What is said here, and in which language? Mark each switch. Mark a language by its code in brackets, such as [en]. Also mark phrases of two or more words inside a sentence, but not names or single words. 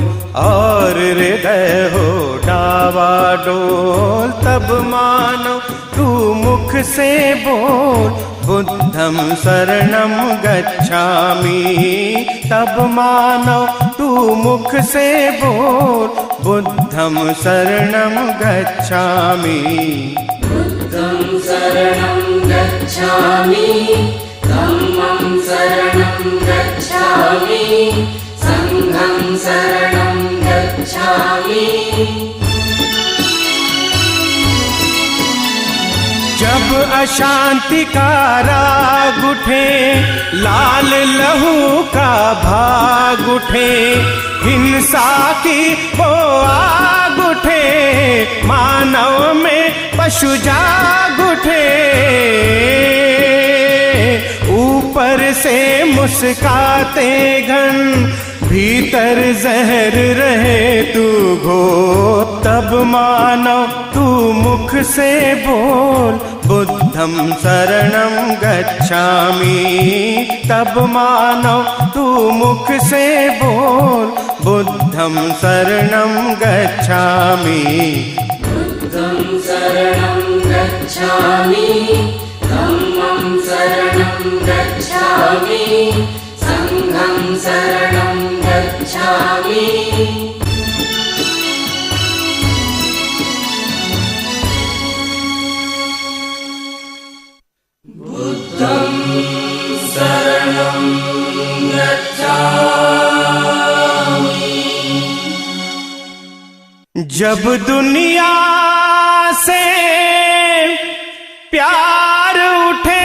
[hi] और हृदय हो डावाडोल, तब मानो तू मुख से बोल, [pi] बुद्धं शरणं गच्छामि। [hi] तब मानो तू मुख से बोल, [pi] बुद्धं शरणं गच्छामि। बुद्धं शरणं गच्छामि, धम्मं शरणं गच्छामि, संघं शरणं गच्छामि। [hi] जब अशांति का राग उठे, लाल लहू का भाग उठे, हिंसा की वो आग उठे, मानव में पशु जाग उठे। ऊपर से मुस्काते घन, भीतर जहर रहे तू घोर, तब मानो तू मुख से बोल, [pi] बुद्धं शरणं गच्छामि। [hi] तब मानो तू मुख से बोल, [pi] बुद्धं शरणं गच्छामि। बुद्धं शरणं गच्छामि, धम्मं शरणं गच्छामि, संघं शरणं गच्छामि। बुद्धं शरणं गच्छामि। [hi] जब दुनिया से प्यार, उठे,